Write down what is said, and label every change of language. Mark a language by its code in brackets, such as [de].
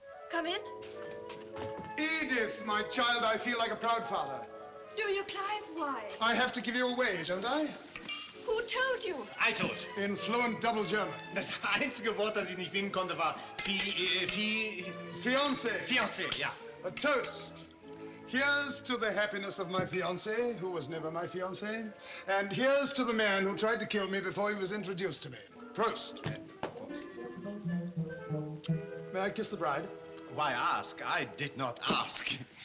[en] Come in. Edith, my child, I feel like a proud father. Do you, Clive? Why? I have to give you away, don't I? Who told you? I told. In fluent double German. [de] Das einzige Wort, das ich nicht finden konnte, war [en] Fiancé. [de] Fiancé, ja. [en] A toast. Here's to the happiness of my fiancé, who was never my fiancé. And here's to the man who tried to kill me before he was introduced to me. [de] Prost. [en] May I kiss the bride? Why ask? I did not ask.